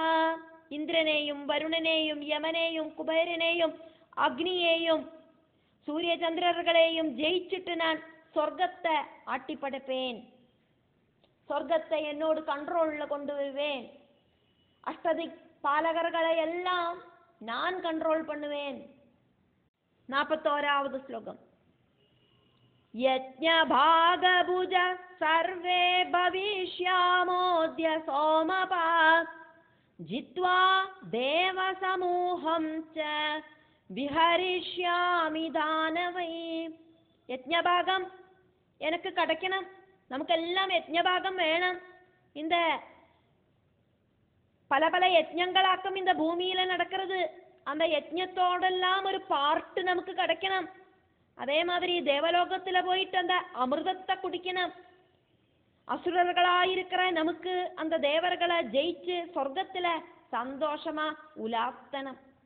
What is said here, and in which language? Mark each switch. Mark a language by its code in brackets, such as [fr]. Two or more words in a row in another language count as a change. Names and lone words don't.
[ta] இந்திரனேயும் வருணனேயும் யமனேயும் குபேரனேயும் அக்னியேயும் சூரிய சந்திரர்களையும் ஜெயிச்சுட்டு நான் சொர்க்கத்தை ஆட்டி படைப்பேன். சொர்க்கத்தை என்னோடு கண்ட்ரோல்ல கொண்டு வருவேன். அஷ்டதி பாலகர்களை எல்லாம் நான் கண்ட்ரோல் பண்ணுவேன். 41வது ஸ்லோகம். [sa] യജ്ഞഭാഗഭുജ സർവേ ഭവിഷ്യാമോദ്യ സോമപാ ജിത്വാ ദേവസമൂഹം ച വിഹരിഷ്യാമി ദാനവൈ. [ml] യജ്ഞഭാഗം എനിക്ക് കടക്കണം. നമുക്കെല്ലാം യജ്ഞഭാഗം വേണം. [ta] இந்த பல பல யஜ்ஞங்களாக்கும் இந்த பூமியில நடக்கிறது. அந்த யஜ்ஞத்தோடெல்லாம் ஒரு பார்ட்டு நமக்கு கிடைக்கணும். அதே மாதிரி தேவலோகத்துல போயிட்டு அந்த அமிர்தத்தை குடிக்கணும். அசுரர்களாயிருக்கிற நமக்கு அந்த தேவர்களை ஜெயிச்சு சொர்க்கத்துல சந்தோஷமா உலாத்தனம்.